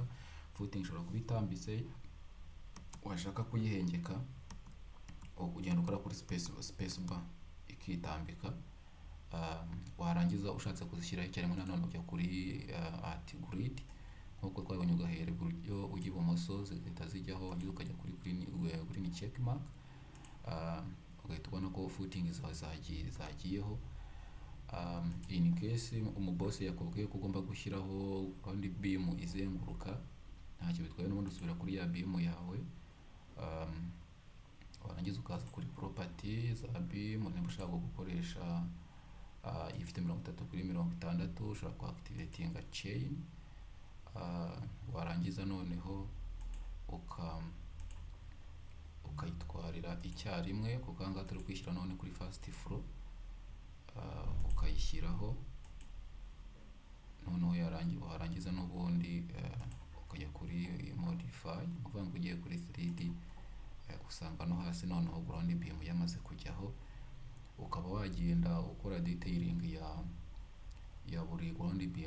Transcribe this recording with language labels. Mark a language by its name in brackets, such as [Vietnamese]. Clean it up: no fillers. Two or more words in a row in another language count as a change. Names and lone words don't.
[Kinyarwanda] Footing ishobora kuba itambitse, washaka kuyihengeka ugenda ukora kuri [English] space bar [Kinyarwanda] ikitambika. Warangiza ushatse kuzishyiraho icyarimwe nanone ujya kuri [English] at grid [Kinyarwanda] nk'uko twabonye, ugahera iburyo ujya ibumoso, zigahita zijyaho, warangiza ukajya kuri [English] green check mark, [Kinyarwanda] ugahita ubona ko footing zawe zagiyeho. In case umuboss yakubwiye ko ugomba gushyiraho kandi beam izenguruka, ntacyo bitwaye, n'ubundi usubira kuri ya beam yawe. Warangiza ukaza kuri property za beam, niba ushaka gukoresha ifite 30x60, ushobora ku activatinga chain. Warangiza noneho ukayitwarira icyarimwe, kuko aha ngaha turi kwishyira none kuri [English] first floor, [Kinyarwanda] ukayishyiraho. Noneho warangiza n'ubundi ukajya kuri modify, ni ukuvuga ngo ugiye kuri 3D usanga no hasi noneho [English] ground beam [Kinyarwanda] yamaze kujyaho, ukaba wagenda ukora detailing ya buri [English] ground beam.